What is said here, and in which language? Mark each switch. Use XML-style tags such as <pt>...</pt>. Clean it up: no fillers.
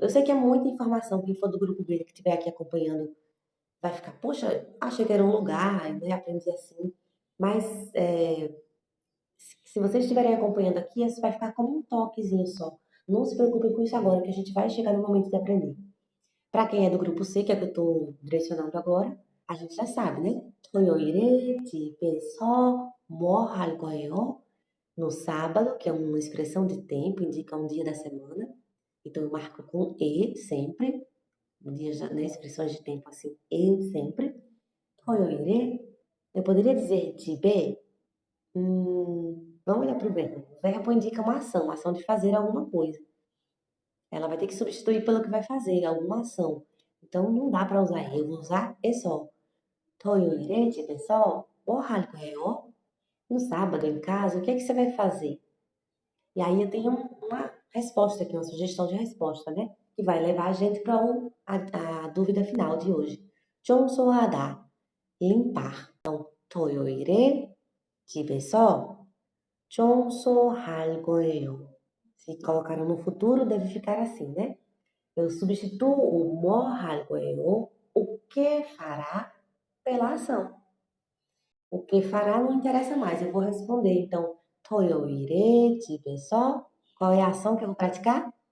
<pt>Eu sei que é muita informação. Quem for do grupo B que estiver aqui acompanhando vai ficar, poxa, achei que era um lugar, né? Aprendi assim. Mas se vocês estiverem acompanhando aqui, isso vai ficar como um toquezinho só. Não se preocupem com isso agora, que a gente vai chegar no momento de aprender. Para quem é do grupo C, que é o que eu estou direcionando agora, a gente já sabe, né?</pt> <ko>토요일에 집에서 뭐 할 거예요?</ko> <pt>No sábado, que é uma expressão de tempo, indica um dia da semana. Então eu marco com e sempre. Um dia já, né, expressões de tempo assim, e sempre. 토요일에 eu poderia dizer 집에. Vamos olhar para o verbo. O verbo indica uma ação de fazer alguma coisa. Ela vai ter que substituir pelo que vai fazer, alguma ação. Então não dá para usar eu, vou usar e só.</pt> <ko>토요일에 집에서 뭐 할 거예요?</ko> <pt>No sábado, em casa, o que é que você vai fazer? E aí eu tenho uma resposta aqui, uma sugestão de resposta, né? Que vai levar a gente para a dúvida final de hoje. 청소하다, limpar.</pt> <ko>Então, 토요일에 집에서 청소할 거예요.</ko> <pt>Se colocaram no futuro, deve ficar assim, né? Eu substituo o</pt> <ko>뭐 할 거예요,</ko> <pt>o que fará, pela ação. O que fará não interessa mais, eu vou responder. Então,</pt> <ko>토요일에 집에서</ko> <pt>qual é a ação que eu vou praticar?</pt>